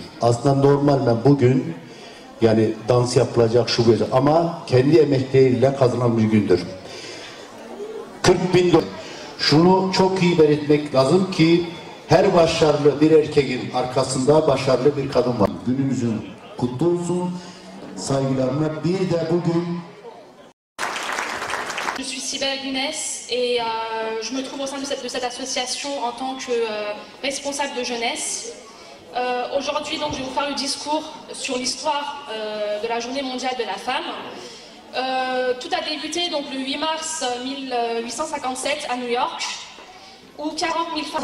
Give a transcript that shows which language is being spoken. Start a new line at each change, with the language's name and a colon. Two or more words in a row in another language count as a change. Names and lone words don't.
Turkish: Aslında normalde bugün yani dans yapılacak şu böyle ama kendi emekleriyle kazanılan bir gündür. 40.000 dolar. Şunu çok iyi belirtmek lazım ki her başarılı bir erkeğin arkasında başarılı bir kadın var. Günümüzün kutlu olsun. Saygılarımla bir de bugün
French: Je suis Sibel Gunes et je me trouve au sein de cette association en tant que responsable de jeunesse. Aujourd'hui, donc, je vais vous faire le discours sur l'histoire de la Journée mondiale de la femme. Tout a débuté donc, le 8 mars 1857 à New York, où 40 000 femmes...